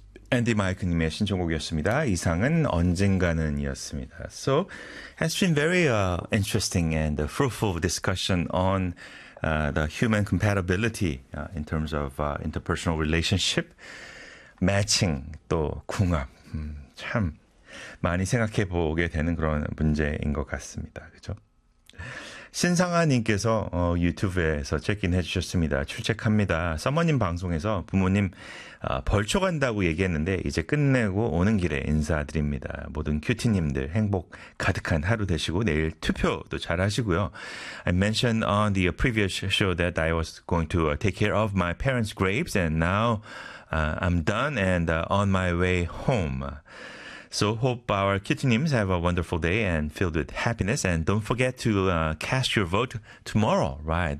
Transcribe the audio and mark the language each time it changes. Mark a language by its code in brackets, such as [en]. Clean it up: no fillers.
[ko] 앤디 마이크님의 신청곡이었습니다. 이상은 언젠가는이었습니다. [en] So, has been very interesting and fruitful discussion on the human compatibility in terms of interpersonal relationship, matching, [ko] 또 궁합. 참 많이 생각해 보게 되는 그런 문제인 것 같습니다. 그죠? 신상아님께서 유튜브에서 체크인해 주셨습니다. 출첵합니다. 사모님 방송에서 부모님 벌초 간다고 얘기했는데 이제 끝내고 오는 길에 인사드립니다. 모든 큐티님들 행복 가득한 하루 되시고 내일 투표도 잘 하시고요. [en] I mentioned on the previous show that I was going to take care of my parents' graves and now I'm done and on my way home. So hope our kittenims have a wonderful day and filled with happiness. And don't forget to cast your vote tomorrow, right?